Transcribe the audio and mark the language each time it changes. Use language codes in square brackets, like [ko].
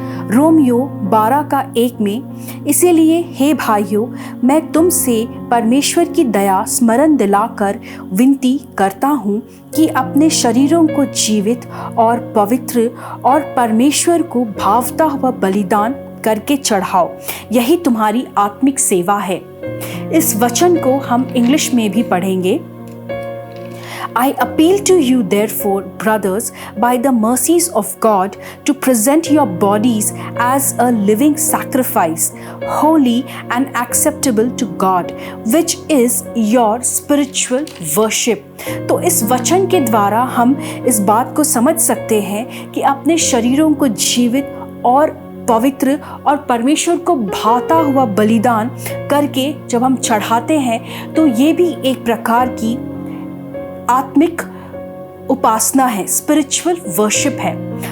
[hi] Romeo 12:1 में, इसीलिए हे भाइयों, मैं तुमसे परमेश्वर की दया स्मरण दिलाकर विनती करता हूँ कि अपने शरीरों को जीवित और पवित्र और परमेश्वर को भावता हुआ बलिदान करके चढ़ाओ, यही तुम्हारी आत्मिक सेवा है। इस वचन को हम इंग्लिश में भी पढ़ेंगे। [en] I appeal to you therefore, brothers, by the mercies of God, to present your bodies as a living sacrifice, holy and acceptable to God, which is your spiritual worship। [hi] तो इस वचन के द्वारा हम इस बात को समझ सकते हैं कि अपने शरीरों को जीवित और पवित्र और परमेश्वर को भाता हुआ बलिदान करके जब हम चढ़ाते हैं, तो ये भी एक प्रकार की आत्मिक उपासना है, स्पिरिचुअल वर्शिप है।